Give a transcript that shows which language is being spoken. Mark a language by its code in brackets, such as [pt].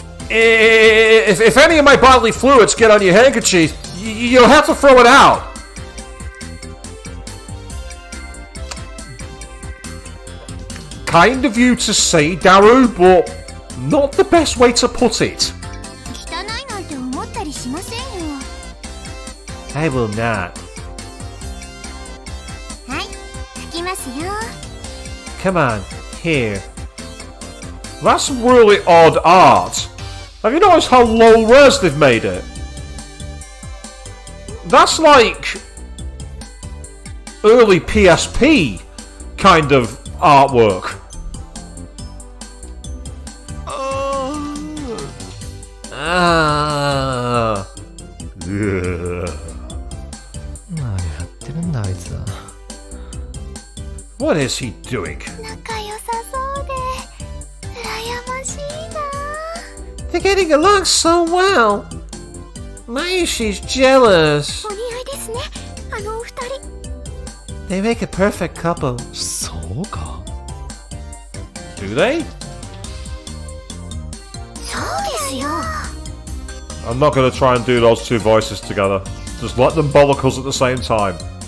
[en] If any of my bodily fluids get on your handkerchief, you'll have to throw it out. Kind of you to say, Daru, but not the best way to put it. [ja] 汚いなんて思ったりしませんよ。 [en] I will not. [ja] はい、拭きますよ。 [en] Come on, here. That's really odd art. Have you noticed how low res they've made it? That's like early PSP kind of artwork. Ah. Ugh. [ja] 何やってるんだあいつは。 [en] What is he doing? [ja] 仲良さそうで羨ましいな。 [en] They're getting along so well. Mayushi's jealous. [ja] お似合いですね、あのお二人。 [en] They make a perfect couple. [ja] そうか。 [en] Do they? [ja] そうですよ。 [en] I'm not going to try and do those two voices together. Just let them bollicles at the same time.